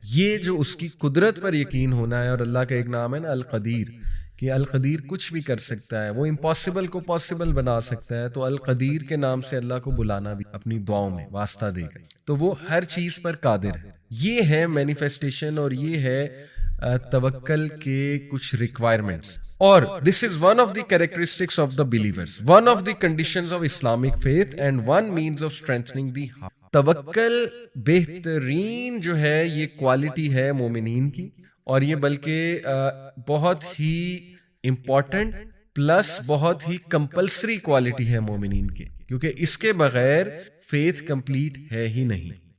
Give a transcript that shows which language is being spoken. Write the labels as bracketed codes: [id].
[ur] یہ جو اس کی قدرت پر یقین ہونا ہے. اور اللہ کا ایک نام ہے نا القدیر, کہ القدیر کچھ بھی کر سکتا ہے, وہ امپاسبل کو پاسبل بنا سکتا ہے. تو القدیر کے نام سے اللہ کو بلانا بھی اپنی دعاؤں میں واسطہ دے گا. تو وہ ہر چیز پر قادر ہے. یہ ہے مینیفیسٹیشن اور یہ ہے توکل کے کچھ ریکوائرمنٹس. [en] اور this is one of the characteristics of the believers, one of the conditions of Islamic faith and one means of strengthening the heart. [ur] توکل بہترین جو ہے یہ کوالٹی ہے مومنین کی, اور یہ بلکہ بہت ہی امپورٹنٹ پلس بہت ہی کمپلسری کوالٹی ہے مومنین کی, کیونکہ اس کے بغیر فیتھ کمپلیٹ ہے ہی نہیں.